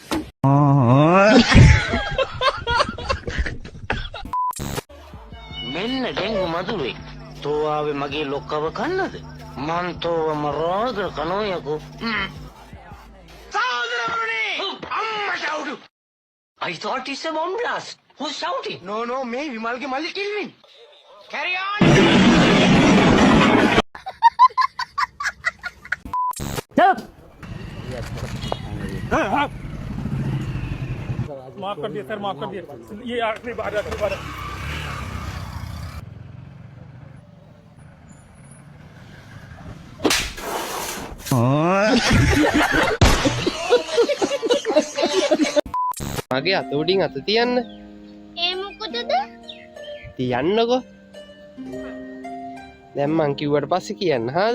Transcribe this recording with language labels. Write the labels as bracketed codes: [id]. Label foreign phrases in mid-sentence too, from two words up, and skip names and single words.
[si] මෙන්න ඩෙංගු මදුරුවෙක්. තෝ ආවේ මගේ ලොක්කව කන්නද? මං තෝව මරාගෙන කනෝ යකෝ. සහෝදරවරුනි! අම්මා ෂවුටු! [en] I thought it's a bomb blast. Who's shouting? No, [si] මේ විමල්ගේ මල්ලි කිල්ලින්. [en] Carry on! [hi] माफ कर दिया सर, माफ कर दिया. ये आखिरी बार [si] මගේ අත උඩින් අත තියන්න. ඒ මොකටද? තියන්නකෝ. දැන් මං කිව්වට පස්සේ කියන්න හාද?